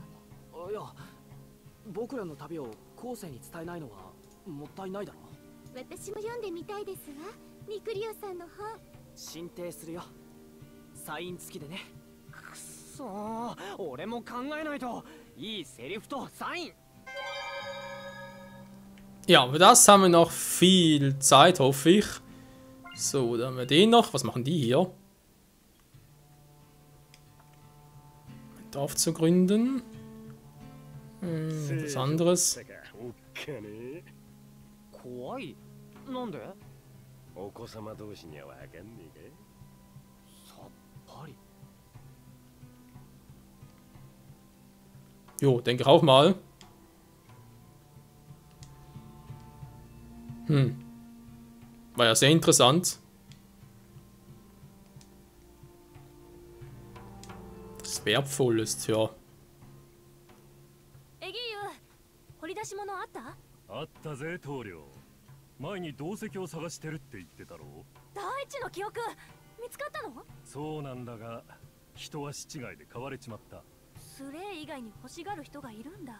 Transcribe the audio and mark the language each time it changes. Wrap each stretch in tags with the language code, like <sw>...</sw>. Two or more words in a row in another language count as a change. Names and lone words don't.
<ja>いや、僕らの旅を後世に伝えないのはもったいないだろ。私も読んでみたいですわ、ミクリオさんの本。進呈するよ、サイン付きでね。くそー、俺も考えないと。いいセリフとサイン。</ja> <de>Ja, für das haben wir noch viel Zeit, hoffe ich. So, dann haben wir den noch. Was machen die hier? Ein Dorf zu gründen. Was anderes.</de> <ja>怖い。なんで？お子様同士にはわかんねえか。さっぱり。</ja> <de>Jo, denke ich auch mal. War ja sehr interessant. Das Wertvolles, ja.</de> <ja>エギーユ掘り出し物あった？あったぜ棟梁。前に銅石を探してるって言ってたろう。第一の記憶見つかったの？そうなんだが、人は七違いで買われちまった。スレイ以外に欲しがる人がいるんだ。</ja>